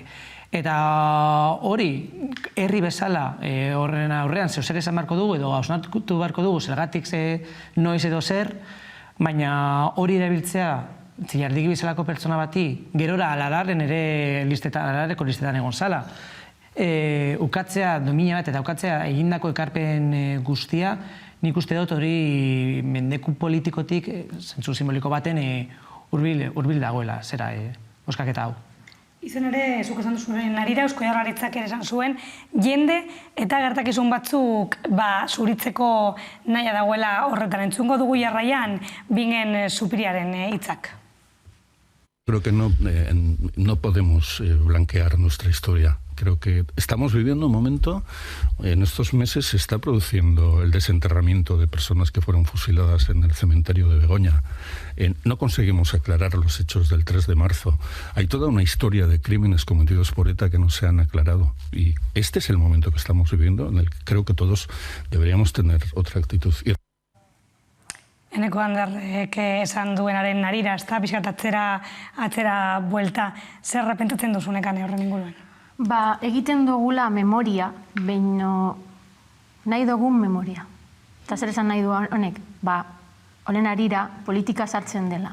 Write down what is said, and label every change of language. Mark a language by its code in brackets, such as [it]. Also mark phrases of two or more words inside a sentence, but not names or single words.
[eu] Eta hori, herri bezala horren aurrean zeo zer esan barko dugu edo hausnartu barko dugu zergatik noiz edo zer, baina hori erabiltzea Txilardegi bezalako pertsona bati, gerora alararen ere alarareko listetan egon zala, ukatzea, domina bat eta ukatzea egindako ekarpen guztia, nik uste dut hori mendeku politikotik, zentzu simboliko baten hurbil dagoela, zera, oskaketa hau. Izen ere, zuk esan duzuen arira, Eusko Jaurlaritzak ere esan zuen, jende eta gertakizun batzuk zuritzeko naia dagoela horretan. Entzungo dugu jarraian Bingen Zupiriaren hitzak. [es] Creo que no podemos blanquear nuestra historia. Creo que estamos viviendo un momento, en estos meses se está produciendo el desenterramiento de personas que fueron fusiladas en el cementerio de Begoña. No conseguimos aclarar los hechos del 3 de marzo. Hay toda una historia de crímenes cometidos por ETA que no se han aclarado. Y este es el momento que estamos viviendo, en el que creo que todos deberíamos tener otra actitud. [eu] Eneko Anderrek esan duenaren arira, ez da, pixkat atzera buelta. Zer repentatzen duzunekan horren inguruan? Egiten dugula memoria, baina nahi dugun memoria. Eta zer esan nahi du honek? Honen arira politika sartzen dela.